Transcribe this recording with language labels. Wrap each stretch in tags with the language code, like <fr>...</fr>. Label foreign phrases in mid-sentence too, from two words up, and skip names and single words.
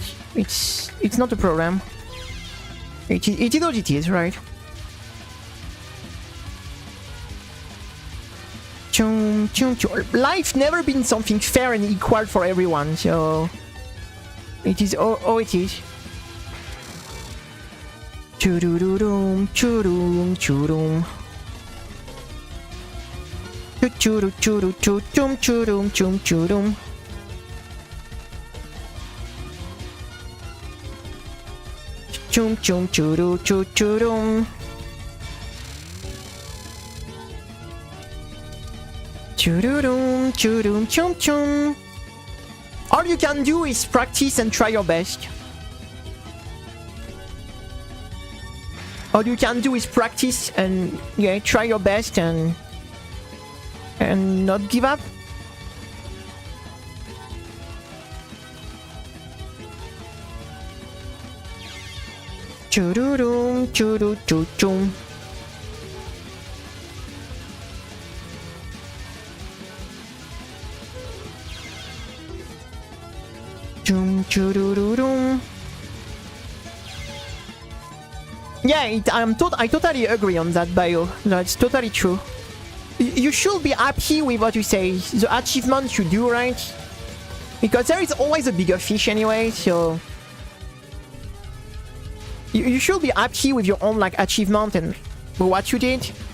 <en>It's not a problem. It is what it is, right? Choom choom choom. Life never been something fair and equal for everyone, so it is oh it is. Choo-doo-doo-doom, choo-doom, choo-doom. Choo-doo choo-doo choo-choom, choo-doom, choom, choo-doom. Choom choom choo-doo choo-choo-doom. Choo-doo-doom, choo-doom, choom, choom. All you can do is practice and try your best. All you can do is practice and try your best and not give up. Choo-doo-doom, choo-doo choo-choom. Choom choo-doo-doo-doom. Yeah, I totally agree on that, Bio. That's totally true. You should be happy with what you say, the achievements you do, right? Because there is always a bigger fish anyway, so you should be happy with your own like achievement and what you did.</en>